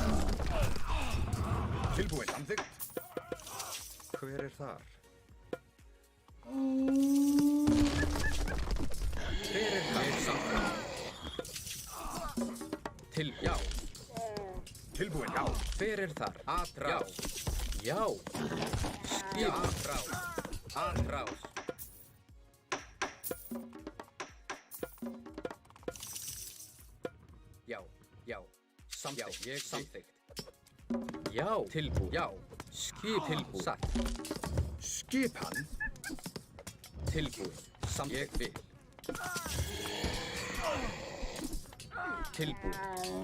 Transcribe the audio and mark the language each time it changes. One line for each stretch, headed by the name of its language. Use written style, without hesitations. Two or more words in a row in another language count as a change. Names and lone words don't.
Icelandic: Tilbúin. Samþykkt. Hver er þar? Hver er það? Samþykkt. Já. Tilbúin. Já. Hver er þar? Atrás. Já. Skip. Atrás. Já. Samþykkt. Ég samþykkt. Já. Tilbúin. Já. Skip. Tilbúin. Satt. Skipan. Tilbúin. Ég vil. Tilbúin.